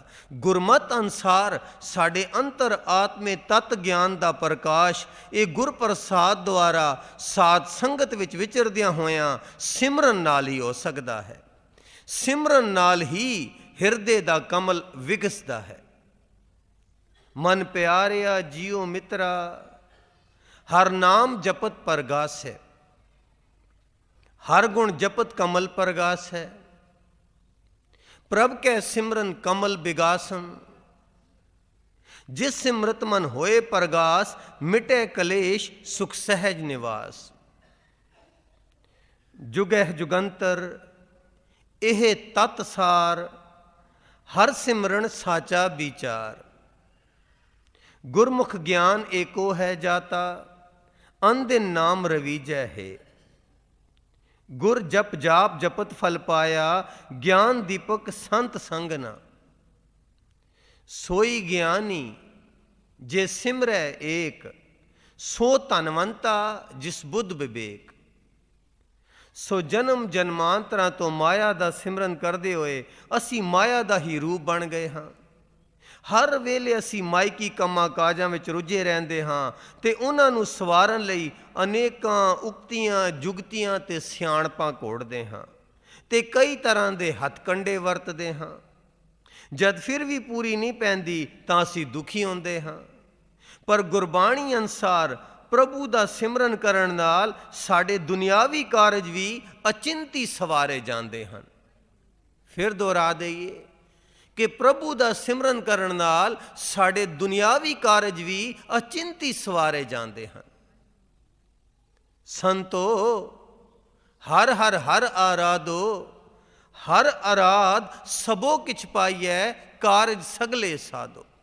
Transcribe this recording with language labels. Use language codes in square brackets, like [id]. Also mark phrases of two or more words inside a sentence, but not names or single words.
[pa] ਗੁਰਮਤ ਅਨੁਸਾਰ ਸਾਡੇ ਅੰਤਰ ਆਤਮੇ ਤਤ ਗਿਆਨ ਦਾ ਪ੍ਰਕਾਸ਼ ਇਹ ਗੁਰਪ੍ਰਸਾਦ ਦੁਆਰਾ ਸਾਧ ਸੰਗਤ ਵਿੱਚ ਵਿਚਰਦਿਆਂ ਹੋਇਆਂ ਸਿਮਰਨ ਨਾਲ ਹੀ ਹੋ ਸਕਦਾ ਹੈ। ਸਿਮਰਨ ਨਾਲ ਹੀ ਹਿਰਦੇ ਦਾ ਕਮਲ ਵਿਗਸਦਾ ਹੈ। ਮਨ ਪਿਆਰਿਆ ਜੀਓ ਮਿੱਤਰਾ, ਹਰ ਨਾਮ ਜਪਤ ਪਰਗਾਸ ਹੈ, [hi] हर गुण जपत कमल परगास है। प्रभ कै सिमरन कमल बिगासन, जिस सिमरत मन होए परगास, मिटे कलेश सुख सहज निवास। जुगह जुगंतर एह तत सार, हर सिमरन साचा विचार। गुरमुख ज्ञान एको है जाता, अनदिन नाम रवीजै है। गुर जप जाप जपत फल पाया, ज्ञान दीपक संत संग ना। सोई ज्ञानी जे सिमरै एक, सो धनवंता जिस बुद्ध विवेक। [pa] ਸੋ ਜਨਮ ਜਨਮਾਂਤਰਾਂ ਤੋਂ ਮਾਇਆ ਦਾ ਸਿਮਰਨ ਕਰਦੇ ਹੋਏ ਅਸੀਂ ਮਾਇਆ ਦਾ ਹੀ ਰੂਪ ਬਣ ਗਏ ਹਾਂ। ਹਰ ਵੇਲੇ ਅਸੀਂ ਮਾਇਕੀ ਕੰਮਾਂ ਕਾਜਾਂ ਵਿੱਚ ਰੁੱਝੇ ਰਹਿੰਦੇ ਹਾਂ ਤੇ ਉਹਨਾਂ ਨੂੰ ਸਵਾਰਨ ਲਈ ਅਨੇਕਾਂ ਉਕਤੀਆਂ ਜੁਗਤੀਆਂ ਤੇ ਸਿਆਣਪਾਂ ਘੋੜਦੇ ਹਾਂ ਤੇ ਕਈ ਤਰ੍ਹਾਂ ਦੇ ਹੱਥਕੰਡੇ ਵਰਤਦੇ ਹਾਂ। ਜਦ ਫਿਰ ਵੀ ਪੂਰੀ ਨਹੀਂ ਪੈਂਦੀ ਤਾਂ ਅਸੀਂ ਦੁਖੀ ਹੁੰਦੇ ਹਾਂ। ਪਰ ਗੁਰਬਾਣੀ ਅਨੁਸਾਰ ਪ੍ਰਭੂ ਦਾ ਸਿਮਰਨ ਕਰਨ ਨਾਲ ਸਾਡੇ ਦੁਨਿਆਵੀ ਕਾਰਜ ਵੀ ਅਚਿੰਤੀ ਸਵਾਰੇ ਜਾਂਦੇ ਹਨ। ਫਿਰ ਦੁਹਰਾ ਦਈਏ [hi] कि प्रभु का सिमरन करन नाल साढ़े दुनियावी कारज भी अचिंती सवारे जाते हैं। संतो हर हर हर आराधो, हर आराध सबो किछ पाइयै, कारज सगले साधो।